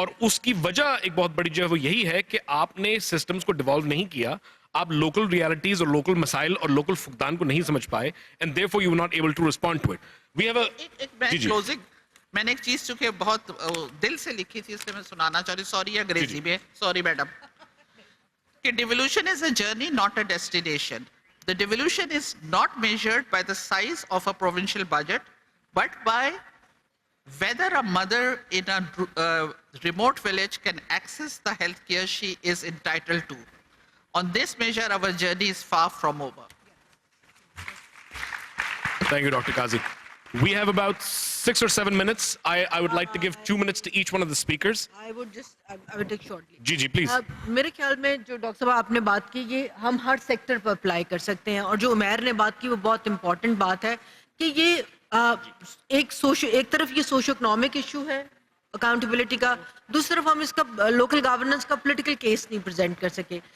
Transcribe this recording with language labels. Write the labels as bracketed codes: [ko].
[hi] और उसकी वजह एक बहुत बड़ी जो है वो यही है कि आपने सिस्टम्स को डिवॉल्व नहीं किया, आप लोकल रियलिटीज और लोकल मसाइल और लोकल फुकदान को नहीं समझ पाए, [en] And therefore you were not able to respond to it. We have [hi] मैं क्लोजिंग, मैंने एक चीज चूंकि बहुत दिल से लिखी थी, इसलिए मैं सुनाना चाह रही हूँ. सॉरी अंग्रेजी में, सॉरी मैडम. [en] कि devolution is a journey, not a destination. The devolution is not measured by the size of a provincial budget, but by whether a mother in a remote village can access the health care she is entitled to. On this measure, our journey is far from over. Thank you, Dr. Kazi. We have about 6 or 7 minutes. I would like to give 2 minutes to each one of the speakers. I would take shortly. जी, please. [hi] मेरे ख्याल में जो doctor साहब आपने बात की, ये हम हर सेक्टर पर अप्लाई कर सकते हैं, और जो उमैर ने बात की वो बहुत इंपॉर्टेंट बात है कि ये एक तरफ ये सोशो इकोनॉमिक इशू है अकाउंटेबिलिटी का, दूसरी तरफ हम इसका लोकल गवर्नेंस का पॉलिटिकल केस नहीं प्रेजेंट कर सके.